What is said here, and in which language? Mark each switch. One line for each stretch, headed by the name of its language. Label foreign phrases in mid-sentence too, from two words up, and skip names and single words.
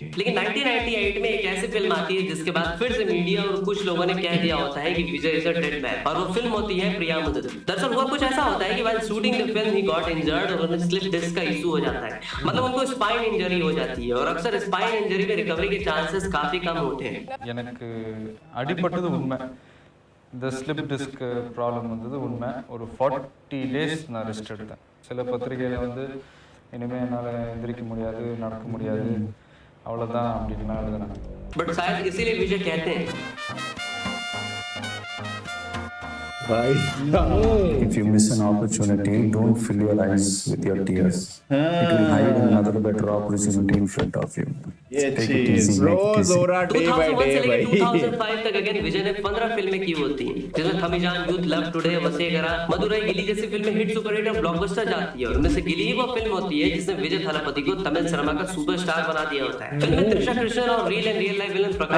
Hindi: लेकिन 1998 में एक ऐसी फिल्म आती है जिसके बाद फिर से मीडिया और कुछ लोगों ने कह दिया होता है कि
English: विजय is a dead man,
Hindi: और वो फिल्म होती है प्रिया मुदत। दरअसल हुआ कुछ ऐसा होता है कि
English: while shooting the film he got injured
Hindi: और उन्हें
English: slip disc
Hindi: का इशू हो जाता है। मतलब उनको
English: spine injury
Hindi: हो जाती है, और अक्सर
English: spine injury
Hindi: में रिकवरी के चांसेस काफी कम होते हैं।
Tamil: எனக்கு அடிபட்டது உண்மை, இந்த
English: slip disc problem
Tamil: வந்தது உண்மை। ஒரு 40 days நான் ரெஸ்ட் எடுத்தேன்। சில பத்திரிகையில் வந்து இனிமேல் என்னால் எந்திரிக்க முடியாது, நடக்க முடியாது, அவ்வளோதான் அப்படின்லாம் எழுதுனாங்க।
Hindi: बट शायद इसीलिए विजय कहते हैं
English: If you miss an opportunity, don't fill your eyes with your tears. It will hide another better opportunity in front of you. Take it easy, make it easy.
Hindi: 2001 से लेकर 2005 तक अगेन विजय ने 15 फिल्में की होती हैं, जिसमें थमीजान, यूथ, लव टुडे, वसेगरा, मदुरई, गिली जैसी फिल्में हिट, सुपरहिट और ब्लॉकबस्टर जाती है। और उनमें से गिली ही वो फिल्म होती है जिसने विजय थलापति को तमिल सिनेमा का सुपरस्टार बना दिया होता है। फिल्म में त्रिशा कृष्णन और
English: reel and real life villain
Hindi: प्रकाश।